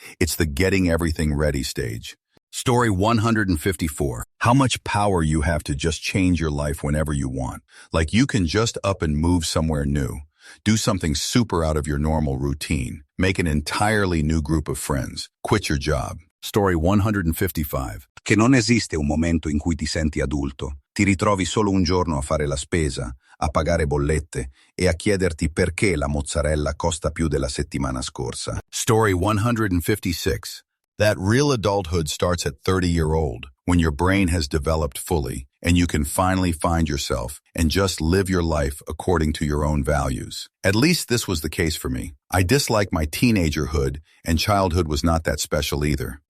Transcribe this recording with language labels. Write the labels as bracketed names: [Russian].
[English] It's the getting everything ready stage. Story 154. How much power you have to just change your life whenever you want. Like you can just up and move somewhere new. Do something super out of your normal routine. Make an entirely new group of friends. Quit your job. Story 155. [Italian] Che non esiste un momento in cui ti senti adulto. Ti ritrovi solo un giorno a fare la spesa, a pagare bollette e a chiederti perché la mozzarella costa più della settimana scorsa. [English] Story 156. That real adulthood starts at 30-year-old, when your brain has developed fully and you can finally find yourself and just live your life according to your own values. At least this was the case for me. I dislike my teenagerhood, and childhood was not that special either.